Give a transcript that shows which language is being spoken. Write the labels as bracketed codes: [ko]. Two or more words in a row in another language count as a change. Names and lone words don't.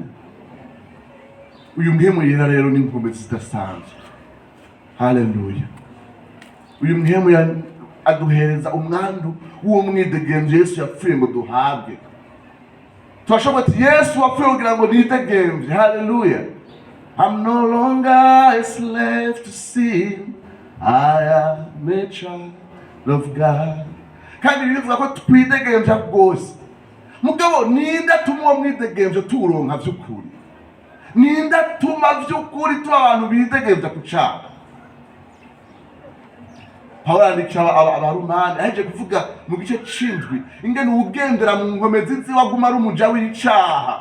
[rn] Uyu Mpwemu Yera rero ni inkomezi zidasanzwe. Haleluya. Uyu Mpwemu aduhereza umwandu w'uwo mwidegenzo Yesu yapfuye ngo duhabwe. Twashobora ati Yesu wapfuye kugira ngo nidegenze. Haleluya. [en] I'm no longer a slave to sin, I am a child of God. [rn] Kandi bivuga ko twidegenza rwose. Mugabo ninda tuma mwidegenzo turonka vy'ukuri, ninda tuma vy'ukuri tuba abantu bidegenza ku cyaha. Paulo andikira abarumani aje kuvuga mu gice c'indwi ingene ugendera mu nkomezi ziwaguma ari umuja w'icaha.